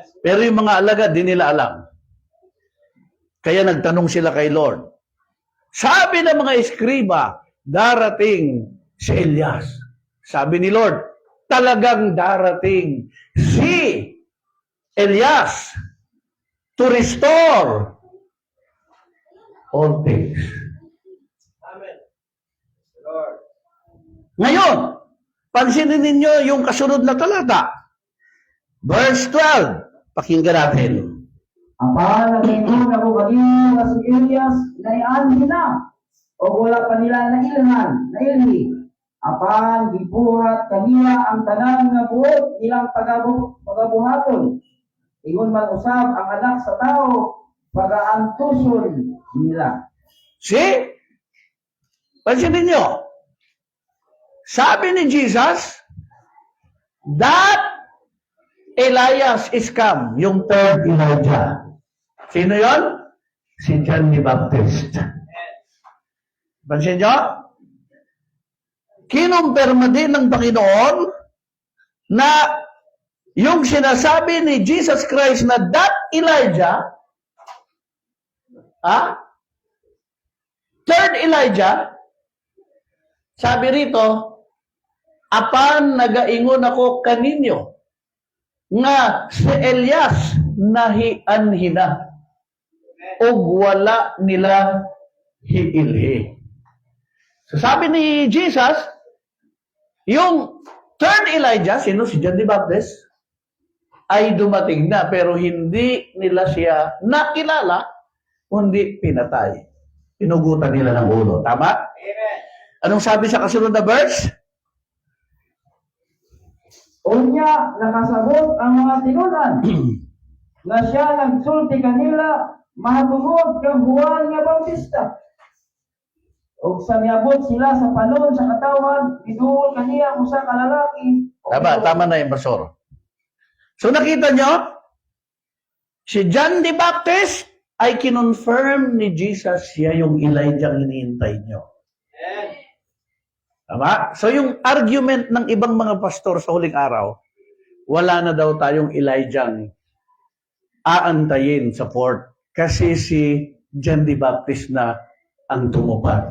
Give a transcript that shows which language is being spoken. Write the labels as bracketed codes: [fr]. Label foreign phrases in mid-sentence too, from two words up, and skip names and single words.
[tl] Pero yung mga alagad, di nila alam. Kaya nagtanong sila kay Lord. Sabi ng mga eskriba, darating si Elias. Sabi ni Lord, talagang darating si Elias [en] to restore all things. [tl] Amen. Lord. Ngayon, pansinin ninyo yung kasunod na talata. Verse 12. Pakinggan natin. [ceb] Apan nagingon ako kanina na si Elias na ianhi na o wala pa nila na ilhi. Apan gibuhat kaniya ang tanan nga buot ilang pagabuhaton. Ingon man usab ang anak sa tao pagaantuson nila. [en] See? [tl] Pansinin nyo. Sabi ni Jesus, [en] that Elias is come, [tl] yung third Elijah. Sino yon? Si John the Baptist. Pansin nyo? Kinumpirma din ng Panginoon na yung sinasabi ni Jesus Christ na [en] that Elijah, third Elijah, [tl] sabi rito, [ceb] apan nagaingon ako kaninyo, nga si Elias nahianhina, og wala nila hiilhi. [tl] So sabi ni Jesus, yung third Elijah, sino si John the Baptist, ay dumating na pero hindi nila siya nakilala, kundi pinatay. Pinugutan nila ng ulo. Tama? Amen. Anong sabi sa kasunod na verse? [ceb] Unya, nakasabot ang mga tinunan na siya nagsulti kanila mahatungod kang Juan nga Bautista. O sa miabot sila sa panon sa katawan, iduol kaniya usa ka lalaki. [tl] Tama na yung pastor. So nakita nyo, si John the Baptist ay kinonfirm ni Jesus siya yung Elijah ang iniintay nyo. Amen. Tama? So yung argument ng ibang mga pastor sa huling araw, wala na daw tayong Elijah ang aantayin sa port kasi si John the Baptist na ang tumupad.